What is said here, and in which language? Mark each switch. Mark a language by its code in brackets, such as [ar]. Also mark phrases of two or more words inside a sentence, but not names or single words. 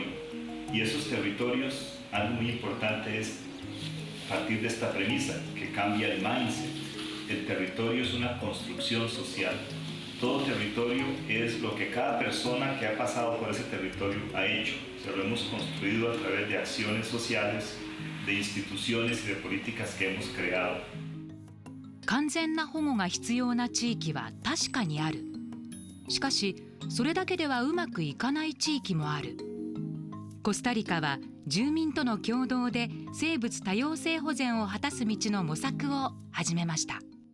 [es] Y esos territorios, algo muy importante es partir de esta premisa que cambia el mindset. El territorio es una construcción social. Todo territorio es lo que cada persona que ha pasado por ese territorio ha hecho. Se lo hemos construido a través de acciones sociales, de instituciones y de políticas que hemos creado. [ja] 完全な保護が必要な地域は確かにある。しかし、それだけではうまくいかない地域もある。コスタリカは住民との共同で生物多様性保全を果たす道の模索を始めました。